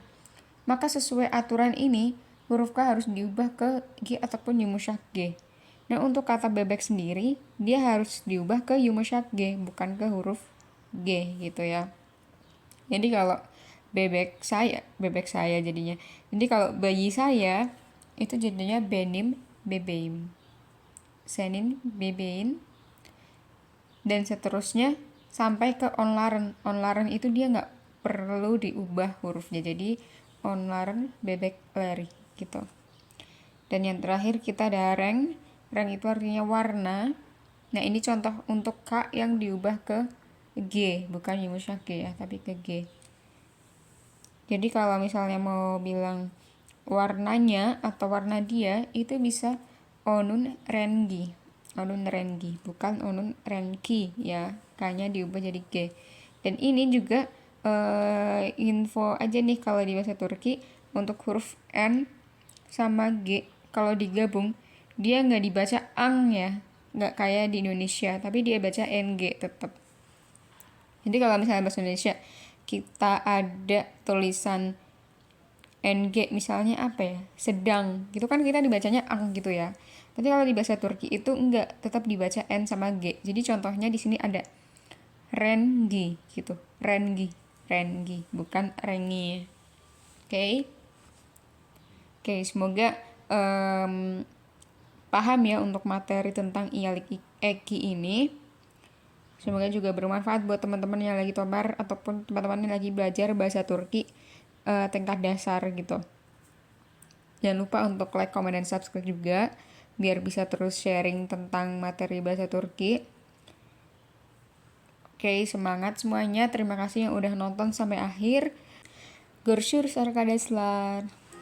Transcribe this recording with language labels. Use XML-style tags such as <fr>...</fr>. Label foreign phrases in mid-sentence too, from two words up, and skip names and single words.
<id>Maka sesuai aturan ini, huruf K harus diubah ke G ataupun yumusyak G. Nah, untuk kata bebek sendiri, dia harus diubah ke yumusyak G, bukan ke huruf G gitu ya. Jadi kalau bebek saya jadinya. Jadi kalau bayi saya, itu jadinya</id> <tr>benim, bebeim. Senin, bebein,</tr> <id>dan seterusnya sampai ke onlaren. Onlaren itu dia nggak perlu diubah hurufnya, jadi</id> <tr>onlaren bebek leri</tr> <id>gitu. Dan yang terakhir kita ada reng. Reng itu artinya warna. Nah, ini contoh untuk K yang diubah ke G, bukan yumusyak G ya, tapi ke G. Jadi kalau misalnya mau bilang warnanya atau warna dia, itu bisa</id> <tr>onun rengi. Onun rengi,</tr> <id>bukan</id> <tr>onun renki</tr> <id>ya. K-nya diubah jadi G. Dan ini juga info aja nih kalau di bahasa Turki, untuk huruf N sama G kalau digabung dia nggak dibaca ang ya, nggak kayak di Indonesia, tapi dia baca NG tetap. Jadi kalau misalnya bahasa Indonesia kita ada tulisan NG misalnya apa ya, sedang gitu kan, kita dibacanya ang gitu ya. Tapi kalau di bahasa Turki itu enggak, tetap dibaca N sama G. Jadi contohnya di sini ada rengi gitu, rengi, rengi, bukan rengi. Oke. Oke, semoga paham ya untuk materi tentang</id> <tr>ialik eki</tr> <id>ini. Semoga juga bermanfaat buat teman-teman yang lagi tobar ataupun teman-teman yang lagi belajar bahasa Turki tingkat dasar gitu. Jangan lupa untuk like, comment, dan subscribe juga biar bisa terus sharing tentang materi bahasa Turki. Oke, semangat semuanya. Terima kasih yang udah nonton sampai akhir.</id> <tr>Görüşürüz arkadaşlar.</tr>